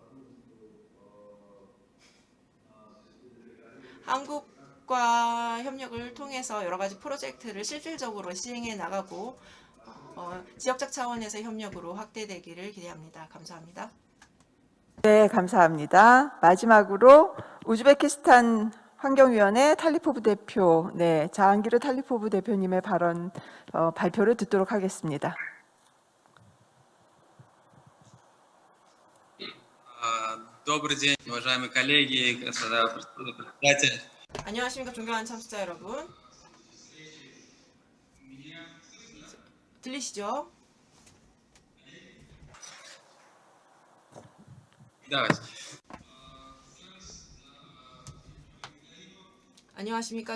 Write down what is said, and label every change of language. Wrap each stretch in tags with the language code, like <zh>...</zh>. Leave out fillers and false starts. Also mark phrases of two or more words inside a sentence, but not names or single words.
<ko>한국과 협력을 통해서 여러 가지 프로젝트를 실질적으로 시행해 나가고 지역적 차원에서 협력으로 확대되기를 기대합니다. 감사합니다. 네, 감사합니다. 마지막으로 우즈베키스탄 환경위원회 탈리포브 대표, 네, 자한기르 탈리포브 대표님의 발언 발표를 듣도록 하겠습니다.</ko> <ru>Добрый день, уважаемые коллеги, господа председатели.</ru> <ko>안녕하십니까, 존경하는 참석자 여러분. 들리시죠?</ko> <ru>Давайте.</ru> <ko>안녕하십니까.</ko>